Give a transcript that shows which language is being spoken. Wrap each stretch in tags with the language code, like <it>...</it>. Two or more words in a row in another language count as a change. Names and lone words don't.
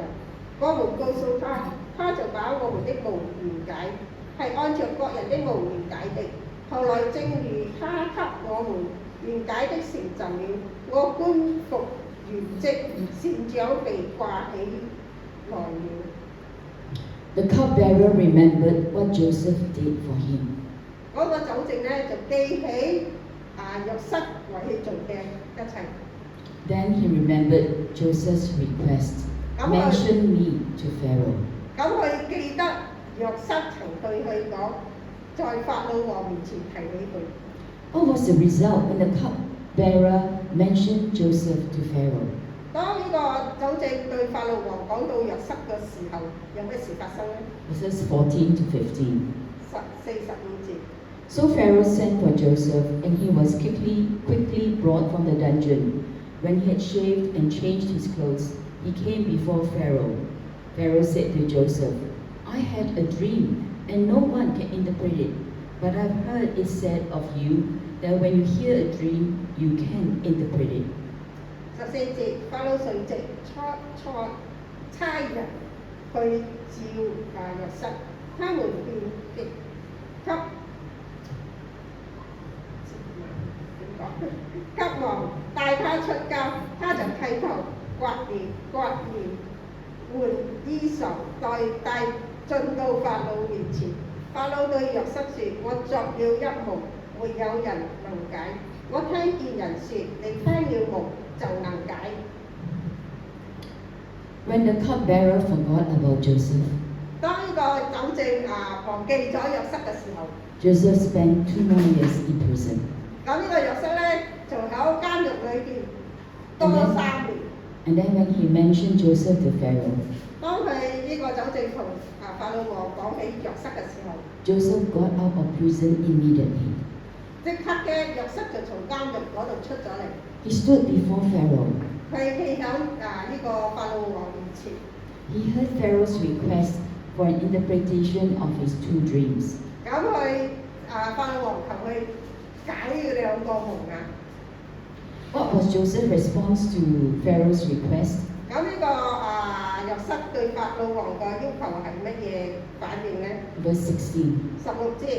<yue>我們告訴他，他就把我們的夢圓解，係按照各人的夢圓解的。後來正如他給我們圓解的成就了，我官復原職，善長被掛起來了。</yue> <en>The cupbearer remembered what Joseph did for him.</en> <yue>嗰個酒政呢，就記起約瑟為佢做嘅一切。</yue> <en>Then he remembered Joseph's request, "Mention me to Pharaoh."</en> <yue>咁佢記得約瑟曾對佢講，在法老王面前提起佢。</yue> <en>What was the result when the cupbearer mentioned Joseph to Pharaoh?</en> <yue>當呢個酒政對法老王講到約瑟嘅時候，有咩事發生呢？</yue> <en>Verses 14 to 15.</en> <yue>45節。</yue> <en>So Pharaoh sent for Joseph, and he was quickly brought from the dungeon. When he had shaved and changed his clothes, he came before Pharaoh. Pharaoh said to Joseph, "I had a dream, and no one can interpret it. But I've heard it said of you that when you hear a dream, you can interpret it."</en> <yue>14 節，法老隨即差人去召約瑟，他們便急忙帶他出監，他就剃頭、刮面、換衣裳，帶進到法老面前。法老對約瑟說：我作了一夢，沒有人能解。我聽見人說，你聽了夢就能解。</yue> <en>When the cupbearer forgot about Joseph,</en> <yue>當呢個酒政忘記咗約瑟嘅時候，</yue> <en>Joseph spent 2 more years in prison.</en> <yue>咁呢個約瑟咧就喺監獄裏邊多咗3年。</yue> <en>And then when he mentioned Joseph to Pharaoh,</en> <yue>當佢呢個酒政同法老王講起約瑟嘅時候，</yue> <en>Joseph got out of prison immediately.</en> <yue>即刻嘅約瑟就從監獄嗰度出咗嚟。</yue> <en>He stood before Pharaoh.</en> <yue>佢企喺呢個法老王面前。</yue> <en>He heard Pharaoh's request for an interpretation of his 2 dreams.</en> <yue>咁佢法老王求佢解呢2個夢啊。</yue> <en>What was Joseph's response to Pharaoh's request?</en> <yue>咁呢個約瑟對法老王嘅要求係乜嘢反應呢？</yue> <en>Verse 16.</en> <yue>16節，</yue>